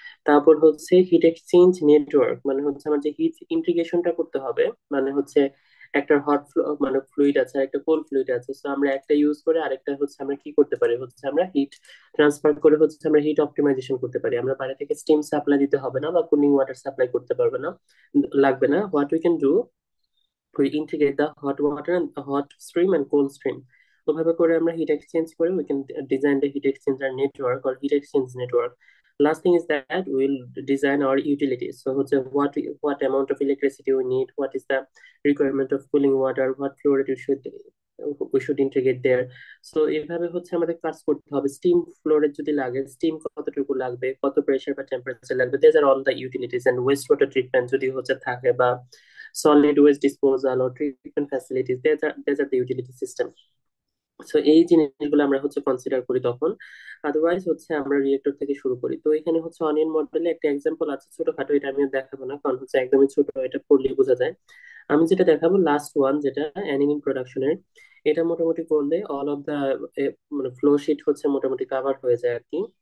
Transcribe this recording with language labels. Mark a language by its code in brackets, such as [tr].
[bn] তারপর হচ্ছে hit exchange network, মানে হচ্ছে আমার যে হিট ইন্টিগ্রেশনটা করতে হবে, মানে হচ্ছে একটা হট মানে ফ্লুইড আছে আর একটা কোল্ড ফ্লুইড আছে, তো আমরা একটা ইউজ করে আরেকটা হচ্ছে আমরা কি করতে পারি, হচ্ছে আমরা হিট ট্রান্সফার করে হচ্ছে আমরা হিট অপটিমাইজেশন করতে পারি। আমরা বাইরে থেকে স্টিম সাপ্লাই দিতে হবে না বা কুলিং ওয়াটার সাপ্লাই করতে পারবে না, লাগবে না। [en] What we can do, we integrate the hot water and the hot stream and cold stream। [bn] ওভাবে করে আমরা হিট এক্সচেঞ্জ করে [en] we can design the heat exchanger network or heat exchange network. Last thing is that we'll design our utilities. So হচ্ছে what amount of electricity we need, what is the requirement of cooling water, what flow rate we should integrate there. [bn] So এইভাবে হচ্ছে আমাদের কাজ করতে হবে। Steam flow rate যদি লাগে, steam কতটুকু লাগবে, কত প্রেসার বা টেম্পারেচার লাগবে, [en] these are all the utilities। and waste water treatment [bn] যদি হচ্ছে থাকে, [en] বা solid waste disposal or treatment facilities, these are the utility system। [bn] So এই জিনিসগুলো আমরা হচ্ছে কনসিডার করি তখন। আদারওয়াইজ হচ্ছে আমরা রিয়েক্টর থেকে শুরু করি। তো এখানে হচ্ছে অনিয়ন মডেলে একটা এক্সাম্পল আছে ছোটখাটো, এটা আমি আর দেখাবো না কারণ হচ্ছে একদমই ছোট, এটা পড়লেই বোঝা যায়। আমি যেটা দেখাবো লাস্ট ওয়ান, যেটা অ্যানিলিন প্রোডাকশনের। এটা মোটামুটি করলে অল অফ দা মানে ফ্লো শিট হচ্ছে মোটামুটি কাভার হয়ে যায় আর কি।